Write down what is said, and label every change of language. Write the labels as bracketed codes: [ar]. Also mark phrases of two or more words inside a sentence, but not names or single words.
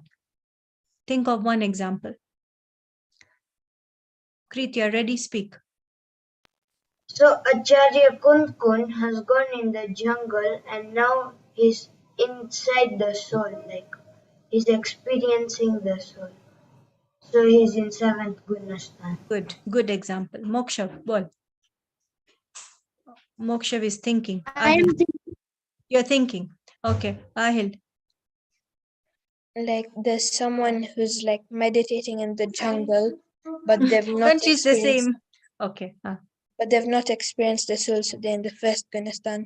[en] Think of one example. Preet, you're ready? Speak. So Acharya Kunkun has gone in the jungle and now he's inside the soul, like he's experiencing the soul. So he's in seventh Gunasthan. Good example. Mokshav, bol. Mokshav is thinking. I am You're thinking. Okay. Ahil. Like there's someone who's like meditating in the jungle, but they've not Don't use the experienced, same. Okay. but they've not experienced the soul, so they're in the first Gunasthan.